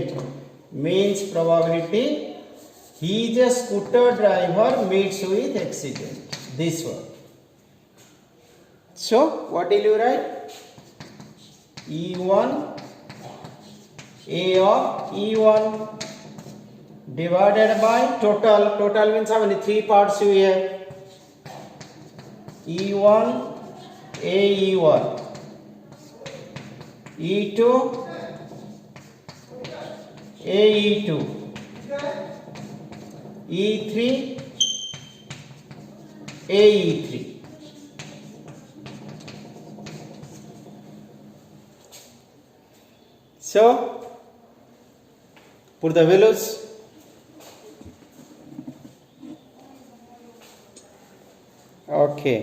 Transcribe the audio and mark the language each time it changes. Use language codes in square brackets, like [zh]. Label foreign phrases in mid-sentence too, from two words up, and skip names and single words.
[en] Means probability he is a scooter driver meets with accident. This one. So what will you write? E1, A of E1 divided by total. Total means how many? 3 parts you have. E1, A E1, E2, A E2, E3, A E3. So put the values. Okay.